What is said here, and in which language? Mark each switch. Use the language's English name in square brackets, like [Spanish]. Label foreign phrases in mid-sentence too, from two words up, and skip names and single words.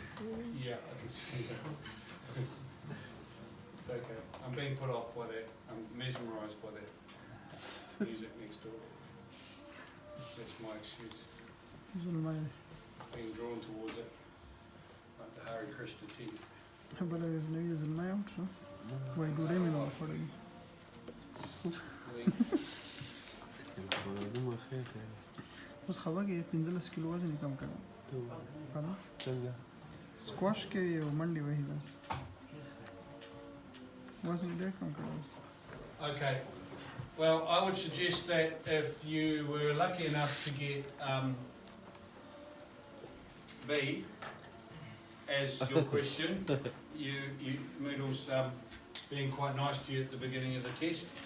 [English] Yeah, I can see that. It's okay. I'm being put off by that. I'm mesmerised by that music next door. That's my excuse. Being drawn towards it, like the Hare Krishna tea. [Pashto] اوس خبره کې 15 کیلو وزن کم کړم کنه څنګه سکواش کې یو منډي وهي بس وزن ډېر کم کړم. [English] Okay, well I would suggest that if you were lucky enough to get B as your question, Moodle's being quite nice to you at the beginning of the test.